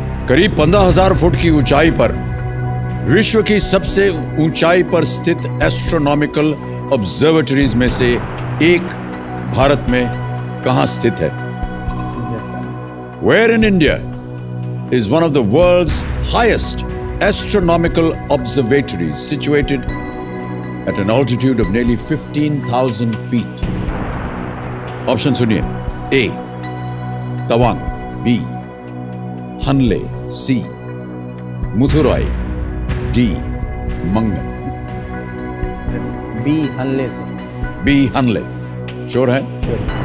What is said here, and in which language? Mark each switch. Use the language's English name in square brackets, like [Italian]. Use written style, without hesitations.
[Hindi] करीब 15,000 फुट की ऊंचाई पर विश्व की सबसे ऊंचाई पर स्थित एस्ट्रोनॉमिकल ऑब्जर्वेटरीज में से एक भारत में कहां स्थित है? [English] Where in India is one of the world's highest astronomical observatories situated at an altitude of nearly 15,000 feet? [Hindi] Option सुनिए। A Tawang, B Hanle, C मुथुराई, D Mangan. B Hanle से। B हनले। श्योर है? श्योर।